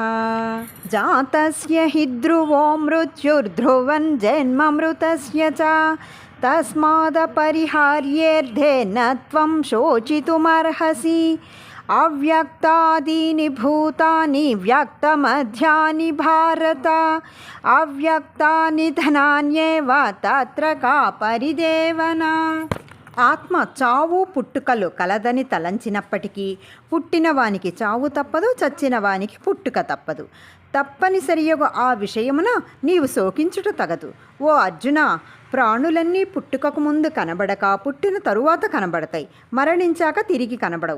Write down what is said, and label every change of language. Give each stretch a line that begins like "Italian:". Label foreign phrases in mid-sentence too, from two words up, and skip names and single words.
Sanskrit: जातस्य हि ध्रुवो मृत्युर्ध्रुवं जन्ममृतस्य च तस्मादपरिहार्येऽर्धे न त्वं शोचितुमर्हसि। अव्यक्तादीनि भूतानि व्यक्तमध्यानि भारत अव्यक्तानि धनान्येव तत्र का परिदेवना।
Telugu: ఆత్మ చావు పుట్టుకలు కలదని తలంచినప్పటికీ పుట్టిన వానికి చావు తప్పదు, చచ్చిన వానికి పుట్టుక తప్పదు. తప్పనిసరియగు ఆ విషయమున నీవు శోకించుట తగదు. ఓ అర్జున, ప్రాణులన్నీ పుట్టుకకు ముందు కనబడక పుట్టిన తరువాత కనబడతాయి, మరణించాక తిరిగి కనబడవు.